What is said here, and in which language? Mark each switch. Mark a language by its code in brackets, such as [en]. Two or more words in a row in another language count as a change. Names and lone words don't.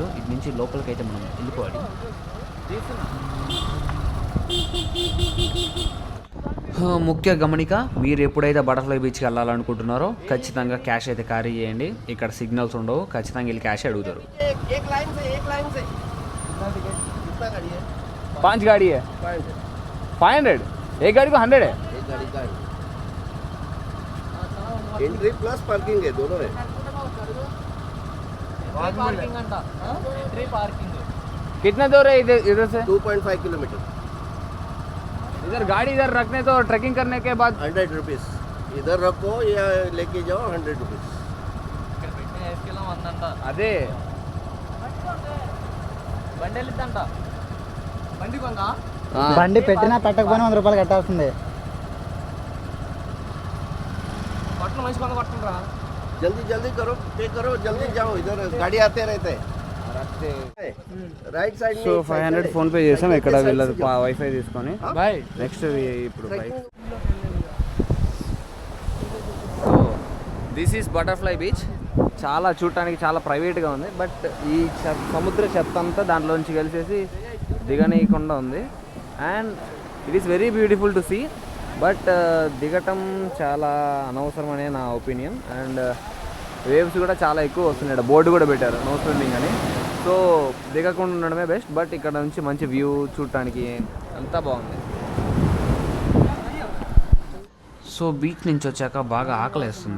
[te] ఇటు నుంచి లోపలికి అయితే మనం వెళ్ళిపోవాలి. ముఖ్య గమనిక, మీరు ఎప్పుడైతే బటర్ఫ్లై బీచ్కి వెళ్ళాలనుకుంటున్నారో ఖచ్చితంగా క్యాష్ అయితే క్యారీ చేయండి. ఇక్కడ సిగ్నల్స్ ఉండవు, ఖచ్చితంగా వీళ్ళు క్యాష్ అడుగుతారు. [hi] 5 गाड़ी है 500 एक गाड़ी को 100 है. [en] entry plus parking [hi] है, दोनों है. पार्किंग अंटा [en] entry parking [hi] कितना दूर है इधर से? 2.5 किलोमीटर. इधर गाड़ी इधर रखने तो ट्रैकिंग करने के बाद 100 रुपीस. इधर रखो या लेके जाओ 100 रुपीस. [te] ఇక్కడ పెట్టిన వేసుకెళ్ళాం అందంట అదే బండి వెళ్ళిద్దంట బండి కొందా బండి పెట్టినా పెట్టకపోయినా 100 రూపాయలు కట్టాల్సిందే. కొట్టను మంచి కొంద కొట్టరా [hi] जल्दी जल्दी करो, पे करो, जल्दी जाओ. इधर गाड़ी आते रहते हैं. [en] right side [te] సో 500 ఫోన్ పే చేసాం ఇక్కడ వీళ్ళది వైఫై తీసుకొని. బాయ్ నెక్స్ట్ ఇప్పుడు బైక్. [en] so this is Butterfly Beach. [te] చాలా చూడటానికి చాలా ప్రైవేట్గా ఉంది, బట్ ఈ సముద్ర చెత్త అంతా దాంట్లోంచి కలిసేసి దిగనీయకుండా ఉంది. [en] and it is very beautiful to see, [te] బట్ దిగటం చాలా అనవసరం అనే నా ఒపీనియన్. అండ్ వేవ్స్ కూడా చాలా ఎక్కువ వస్తున్నాయి. బోర్డు కూడా పెట్టారు [en] no swimming [te] అని. సో దిగకుండా ఉండడమే బెస్ట్. బట్ ఇక్కడ నుంచి మంచి వ్యూ చూడటానికి అంతా బాగుంది. సో బీచ్ నుంచి వచ్చాక బాగా ఆకలేస్తుంది.